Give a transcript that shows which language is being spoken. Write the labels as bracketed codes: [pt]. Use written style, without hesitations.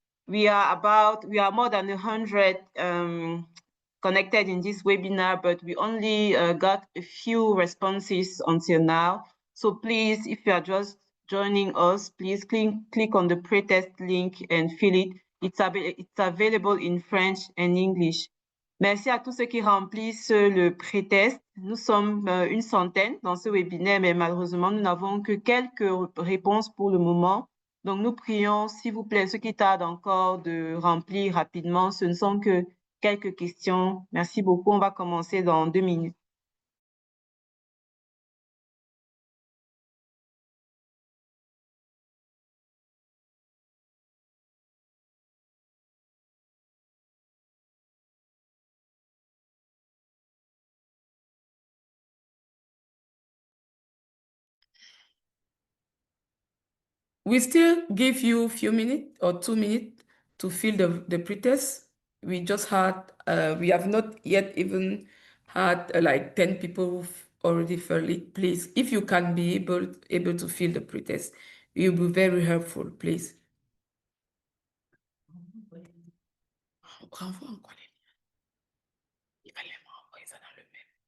[en] We are more than 100 connected in this webinar, but we only got a few responses until now. So please, if you are just joining us, please click on the pre-test link and fill it. It's available in French and English. [fr] Merci à tous ceux qui remplissent le pré-test. Nous sommes une centaine dans ce webinaire, mais malheureusement, nous n'avons que quelques réponses pour le moment. Donc, nous prions, s'il vous plaît, ceux qui tardent encore de remplir rapidement. Ce ne sont que quelques questions. Merci beaucoup. On va commencer dans 2 minutes. [en] We still give you a few minutes or 2 minutes to fill the pretest. We just had, we have not yet even had like 10 people who've already filled it. Please, if you can be able to fill the pretest, it will be very helpful, please. [fr] Renvoie encore les liens. Il fallait m'envoyer ça dans le mail.